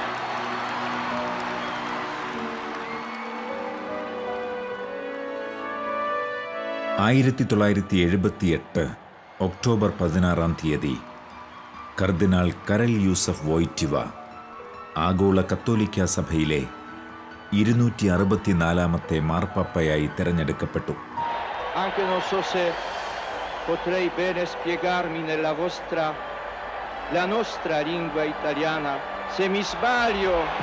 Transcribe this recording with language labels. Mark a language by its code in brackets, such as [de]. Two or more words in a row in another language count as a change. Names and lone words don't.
[ml] ഒക്ടോബർ 16 കർദിനാൾ കരൽ യൂസഫ് വോയ്റ്റിവ ആഗോള കത്തോലിക്ക സഭയിലെ 264ാമത്തെ മാർപ്പാപ്പയായി തെരഞ്ഞെടുക്കപ്പെട്ടു. [it] Anche non so se potrei bene spiegarmi nella la nostra lingua italiana. Se mi sbaglio.